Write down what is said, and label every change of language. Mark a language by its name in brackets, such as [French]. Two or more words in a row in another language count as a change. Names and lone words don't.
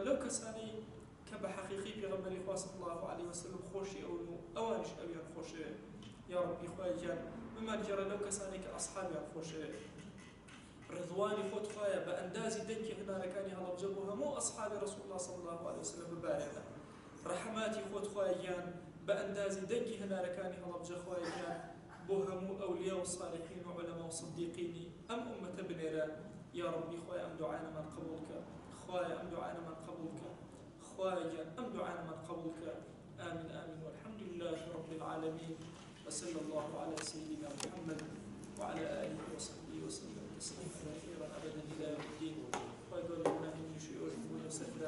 [Central Kurdish] لەو کەسانی کە بە حەقیقی پێغەمبەری خوا [Arabic] صلی الله عليه وسلم [Central Kurdish] خۆشی ئەون و ئەوانیش ئەویان خۆشەوێ [Arabic] یا ڕەبی [Central Kurdish] خوای گیان بمان گێڕە لەو کەسانی کە ئەصحابیان خۆشەوێ ڕضوانی خۆت خوایە بە ئەندازی دەنگی هەنارەکانی هەڵەبجە بۆ هەموو ئەصحابی [Arabic] ڕەسوول الله صلی الله عليه وسلم [Central Kurdish] ببارێنە ڕەحماتی خۆت خوای گیان بە ئەندازی دەنگی هەنارەکانی هەڵەبجە خوای گیان بۆ هەموو ئەولیا و صالحین و عولەما و صدیقینی ئەم ئومەتە بنێرە [Arabic] یا ڕەبی [Central Kurdish] خوای ئەم دوعانەمان قبول کە خوای ئەم دوعانەمان قبول کە خوای گیان ئەم دوعانەمان قبول کە [Arabic] آمين آمين والحمد لله رب العالمين وصلى الله على سيدنا محمد وعلى آله وصحبه وسلم تسليما كثيرا أبدا إلى يوم الدين ويقول لنا من شيوخ ويسر